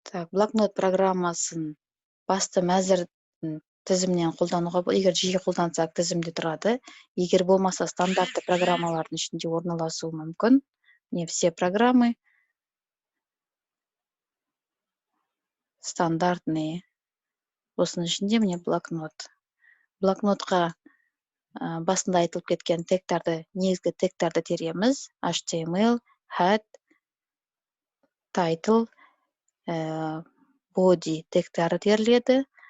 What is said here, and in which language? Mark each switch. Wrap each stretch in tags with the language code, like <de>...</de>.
<kk>Блокнот программасын басты мәзір тізімнен қолдануға, егер жиі қолдансақ тізімде тұрады. Егер болмаса стандартты программалардың ішінде орналасуы мүмкін.</kk> <ru>Не все программы стандартные.</ru> <kk>Осының ішінде міне блокнот. Блокнотқа басында айтылып кеткен тегтарды, негізгі тегтарды тереміз. HTML, head, title, body тегтары теріледі.</kk>